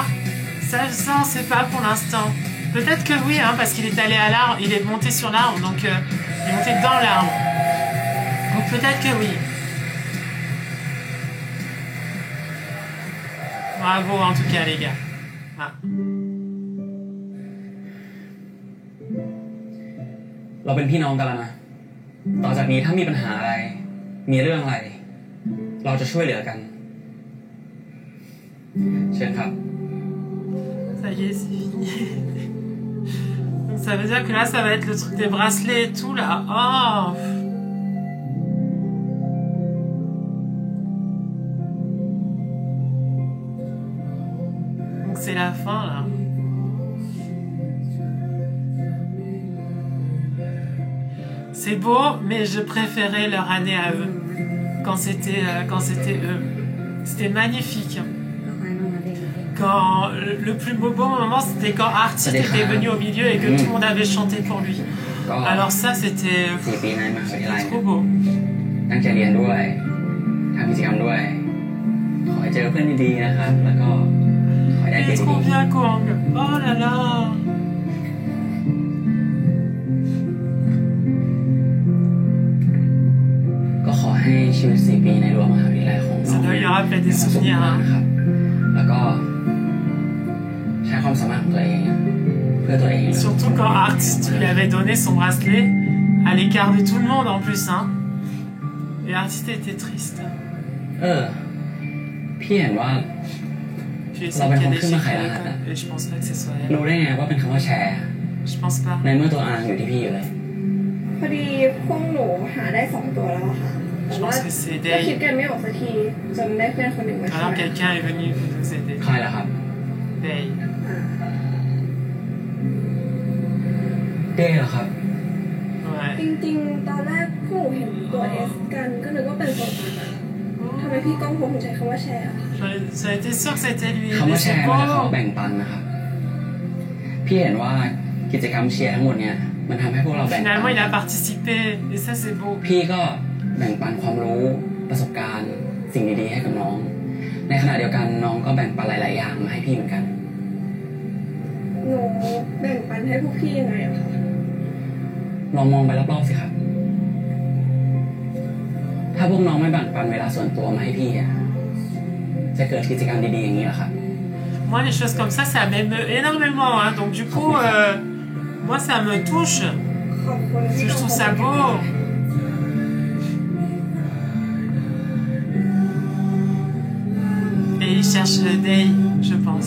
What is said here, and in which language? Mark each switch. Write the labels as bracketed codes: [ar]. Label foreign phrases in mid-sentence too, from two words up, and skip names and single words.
[fr] Ça, on sait pas pour l'instant. Peut-être que oui, hein, parce qu'il est allé à l'arbre, il est monté sur l'arbre, donc il est monté dans l'arbre. Donc peut-être que oui. Bravo en tout cas les gars. Ah. [th] เราเป็นพี่น้องกันแล้วนะต่อจากนี้ถ้ามีปัญหาอะไรมีเรื่องอะไรเราจะช่วยเหลือกันเชิญครับ [fr] Ça y est, c'est fini. Donc ça veut dire que là, ça va être le truc des bracelets et tout, là. Oh! Donc c'est la fin, là. C'est beau, mais je préférais leur année à eux. Quand c'était eux. C'était magnifique. Quand le plus beau moment, c'était quand Artiste était venu au milieu et que tout le monde avait chanté pour lui. Alors ça, c'était trop beau. [th] ตั้งใจเรียนด้วยทำกิจกรรมด้วยขอให้เจอเพื่อนดีๆนะครับแล้วก็ขอให้ได้เกรดดี [fr] Trop bien, Kong. Oh là là. [th] ก็ขอให้ชีวิต4 ปีในรั้วมหาวิทยาลัยของเรา [fr] Ça doit lui rappeler des souvenirs. [th] นะครับแล้วก็ใช้ความสามารถของตัวเองเพื่อตัวเอง [fr] Surtout quand Artiste lui avait donné son bracelet à l'écart de tout le monde en plus, hein. Et Artiste était triste. [th] พี่เห็นว่า [fr] Puis il qu'il y a des chiffres et je pense pas que ce soit elle. [th] รู้ได้ไงว่าเป็นคำว่าแชร์ [fr] Je pense pas. [th] ในเมื่อตัวอาอยู่ที่พี่อยู่เลย พอดีพวกหนูหาได้2 ตัวแล้วค่ะ [fr] Je pense que c'est [th] ก็คิด [fr] Day. [th] กันไม่ออกสักทีจนได้เพื่อนคนหนึ่งมาช่วย [fr] Alors quelqu'un est venu nous aider. [th] ใครล่ะครับ Day. เด้เหรอครับ [fr] Ouais. [th] จริงๆตอนแรกพวกหนูเห็นตัว S กันก็นึกว่าเป็นตัวตัดอะทำไมพี่ก้องพงถึงใช้คำว่าแชร์อะ [fr] J'en étais sûre que c'était lui. [th] คำ [fr] Mais [th] ว่าแช [fr] c'est [th] ร์มันคือคำว่า [fr] beau. [th] แบ่งปันนะครับพี่เห็นว่ากิจกรรมเชียร์ทั้งหมดเนี่ยมันทำให้พวกเราแบ่งปัน [fr] Finalement, il a participé. Et ça, c'est beau. [th] พี่ก็แบ่งปันความรู้ประสบการณ์สิ่งดีๆให้กับน้องในขณะเดียวกันน้องก็แบ่งปันหลายๆอย่างมาให้พี่เหมือนกัน หนูแบ่งปันให้พวกพี่ยังไงอะคะ ลองมองไปรอบๆสิครับถ้าพวกน้องไม่แบ่งปันเวลาส่วนตัวมาให้พี่อะจะเกิดกิจกรรมดีๆอย่างนี้เหรอครับ [fr] Moi, les choses comme ça m'émeut énormément. Hein. Donc, du coup, moi, ça me touche. Je trouve ça beau. Et il cherche le Day, je pense.